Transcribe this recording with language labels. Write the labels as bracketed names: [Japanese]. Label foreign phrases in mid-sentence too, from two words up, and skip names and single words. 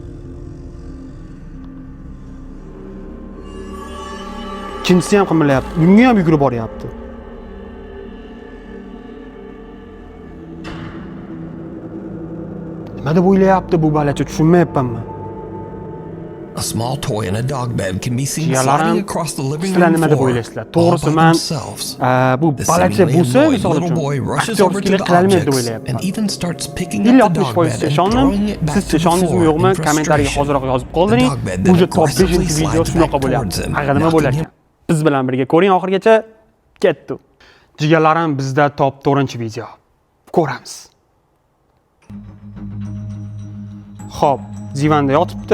[Uzbek] Ikkinchisi ham qimirlayapti. Bunga ham yugurib boryapti. Nima deb o'ylayapti bu balacha, tushunmayapman. [English] A small toy in a dog bed can be seen sliding across the living room floor. [Uzbek] To'g'risi men bu balacha bo'lsa, misol uchun aktyorskilik qilolmaydi deb o'ylayapman. [English] And even starts picking up the dog bed and throwing it back [Uzbek] siz ishondingizmi yo'qmi? Kommentariyaga hozirroq yozib qoldiring. Bu top 5-video shunaqa bo'lyapti. Haqida nima bo'lar ekan? Biz bilan birga ko'ring oxirigacha. Ketdi. Jigarlarim, bizda top 4-video. Ko'ramiz. Xo'p, divanda yotibdi.